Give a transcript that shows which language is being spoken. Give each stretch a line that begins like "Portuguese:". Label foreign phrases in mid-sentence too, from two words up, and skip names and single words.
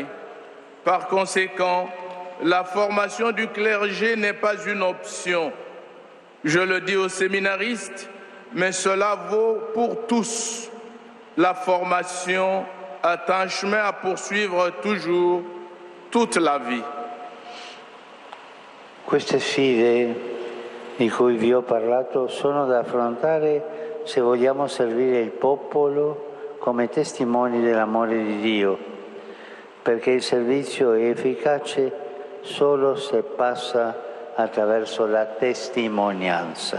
French: Par conséquent, la formation du clergé n'est pas une option. Je le dis aux séminaristes, mais cela vaut pour tous. La formation est un chemin à poursuivre toujours, toute la vie.
Italian: Queste sfide di cui vi ho parlato sono da affrontare se vogliamo servire il popolo come testimoni dell'amore di Dio, perché il servizio è efficace solo se passa attraverso la testimonianza.